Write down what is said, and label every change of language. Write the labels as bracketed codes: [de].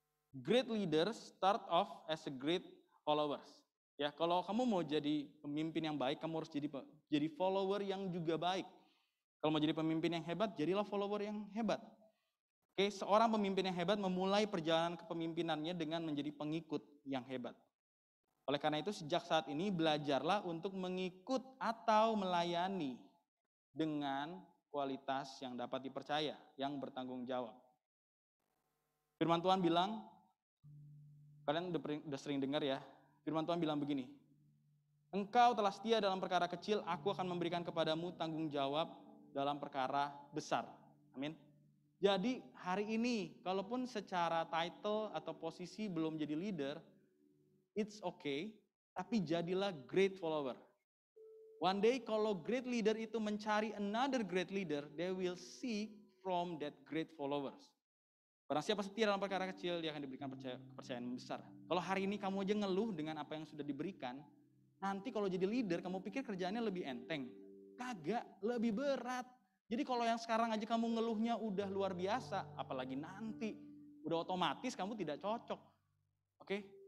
[en] Great leaders start off as a great followers. [id] Ya, kalau kamu mau jadi pemimpin yang baik, kamu harus jadi follower yang juga baik. Kalau mau jadi pemimpin yang hebat, jadilah follower yang hebat. Oke, seorang pemimpin yang hebat memulai perjalanan kepemimpinannya dengan menjadi pengikut yang hebat. Oleh karena itu, sejak saat ini belajarlah untuk mengikut atau melayani dengan kualitas yang dapat dipercaya, yang bertanggung jawab. Firman Tuhan bilang, kalian udah sering dengar ya, firman Tuhan bilang begini, engkau telah setia dalam perkara kecil, aku akan memberikan kepadamu tanggung jawab dalam perkara besar. Amin. Jadi hari ini, kalaupun secara title atau posisi belum jadi leader, [en] it's okay, [id] tapi jadilah great follower. [en] One day [id] kalau [en] great leader [id] itu mencari [en] another great leader, they will seek from that great followers. [id] Barang siapa setia dalam perkara kecil, dia akan diberikan kepercayaan besar. Kalau hari ini kamu aja ngeluh dengan apa yang sudah diberikan, nanti kalau jadi leader, kamu pikir kerjaannya lebih enteng. Kagak, lebih berat. Jadi kalau yang sekarang aja kamu ngeluhnya udah luar biasa, apalagi nanti, udah otomatis kamu tidak cocok. Oke?